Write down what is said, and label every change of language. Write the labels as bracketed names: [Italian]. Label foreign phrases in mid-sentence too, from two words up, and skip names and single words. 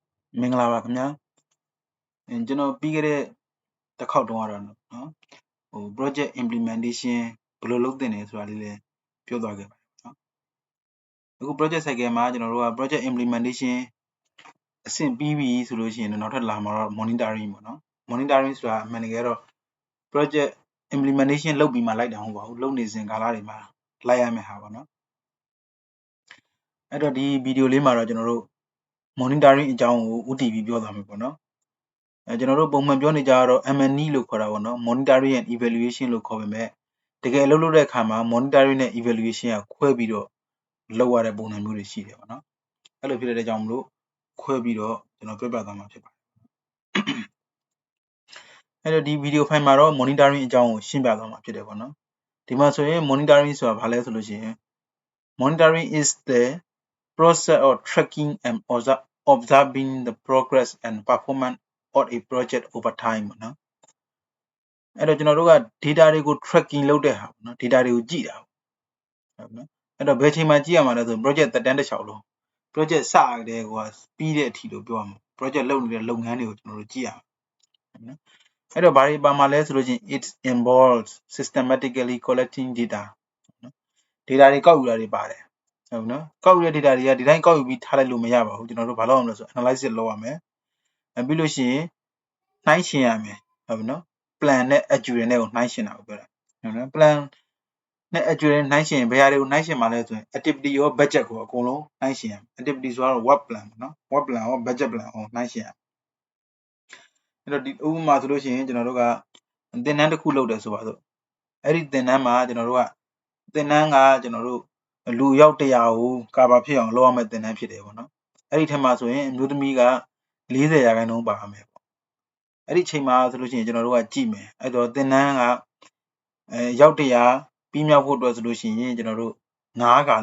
[Burmese] မင်္ဂလာပါခင်ဗျာကျွန်တော်ပြီးခဲ့တဲ့တစ်ခေါက်တုန်းကတော့နော် [English] project implementation [Burmese] ဘယ်လိုလုပ်သင့်လဲဆိုတာလေးလည်းပြောသွားခဲ့ပါတယ်နော်အခု [English] project cycle [Burmese] မှာကျွန်တော်တို့က [English] project implementation [Burmese] အဆင့်ပြီးပြီဆိုလို့ရှိရင်နောက်ထပ်လာမှာတော့ monitoring ပေါ့နော် monitoring ဆိုတာအမှန်တကယ်တော့ [English] project implementation [Burmese] လုပ်ပြီးမှလိုက်တာမဟုတ်ပါဘူးလုပ်နေစဉ်ကာလတွေမှာလိုက်ရမယ့်ဟာပေါ့နော် အဲ့တော့ဒီဗီဒီယိုလေးမှာတော့ကျွန်တော်တို့ monitoring အကြောင်းကိုဦးတည်ပြီးပြောသွားမယ်ပေါ့နော်ကျွန်တော်တို့ပုံမှန်ပြောနေကြတော့ M&E လို့ခေါ်တာပေါ့နော် [English] monitoring and evaluation [Burmese] လို့ခေါ်ပေမဲ့တကယ်လုပ်တဲ့အခါမှာ monitoring နဲ့ evaluation ကခွဲပြီးတော့လုပ်ရတဲ့ပုံစံမျိုးတွေရှိတယ်ပေါ့နော်အဲ့လိုဖြစ်တဲ့ကြောင့်မလို့ခွဲပြီးတော့ကျွန်တော်ပြောပြသွားမှာဖြစ်ပါတယ် အဲ့တော့ဒီဗီဒီယိုဖိုင်မှာတော့ monitoring အကြောင်းကိုရှင်းပြသွားမှာဖြစ်တယ်ပေါ့နော်ဒီမှာဆိုရင် monitoring ဆိုတာဘာလဲဆိုလို့ရှိရင် [English] monitoring is the process of tracking and observing the progress and performance of a project over time [Burmese] ပေါ့နော်အဲ့တော့ကျွန်တော်တို့က data တွေကို tracking လုပ်တဲ့ဟာပေါ့နော် data တွေကိုကြည့်တာဟုတ်နော်အဲ့တော့ဘယ်ချိန်မှာကြည့်ရမှာလဲဆို project သက်တမ်းတစ်လျှောက်လုံး project စတဲ့ကွာပြီးတဲ့အထိလို့ပြောရမှာ project လုပ်နေတဲ့လုပ်ငန်းတွေကိုကျွန်တော်တို့ကြည့်ရမှာနော်အဲ့တော့ဘာတွေပါမှာလဲဆိုလို့ ချင်း [English] it involves systematically collecting data [Burmese] နော် data တွေကောက်ယူတာတွေပါတယ်ဟုတ်နော်ကောက်ယူတဲ့ data တွေကဒီတိုင်းကောက်ယူပြီးထားလိုက်လို့မရပါဘူးကျွန်တော်တို့ဘာလုပ်ရမလဲဆို analysis လုပ်ရမယ်ပြီးလို့ရှိရင်နှိုင်းယှဉ်ရမယ်ဟုတ်ပြီနော် plan နဲ့ actual နဲ့ကိုနှိုင်းယှဉ်တာကိုပြောတာဟုတ်နော် plan နဲ့ actual နှိုင်းယှဉ်ဘယ်ဟာတွေကိုနှိုင်းယှဉ်မှာလဲဆိုရင် activity ရော budget ကိုအကုန်လုံးနှိုင်းယှ ဉ်ရမယ် activity ဆိုတော့ [English] work plan [Burmese] ပေါ့နော် [English] work plan [Burmese] ရော [English] budget plan [Burmese] ကိုနှိုင်းယှဉ်ရမယ်အဲ့တော့ဒီဥပမာဆိုလို့ရှိရင်ကျွန်တော်တို့ကသင်တန်းတစ်ခုလုပ်တယ်ဆိုပါစို့အဲ့ဒီသင်တန်းမှာကျွန်တော်တို့ကသင်တန်းကကျွန်တော်တို့လူရောက်100ကိုကာဗာဖြစ်အောင်လုပ်ရမယ့်သင်တ န်းဖြစ်တယ်ပေါ့နော်အဲ့ဒီထက်မှာဆိုရင်အမျိုးသမီးက40%ပါရမယ်ပေါ့အဲ့ဒီချိန်မှာဆိုလို့ရှိရင်ကျွန်တော်တို့ကကြည့်မယ်အဲ့တော့သင်တန်းကရောက်100ပြီးမြောက်ဖို့အတွက်ဆိုလို့ရှိရင်ကျွန်တော်တို့9ခါ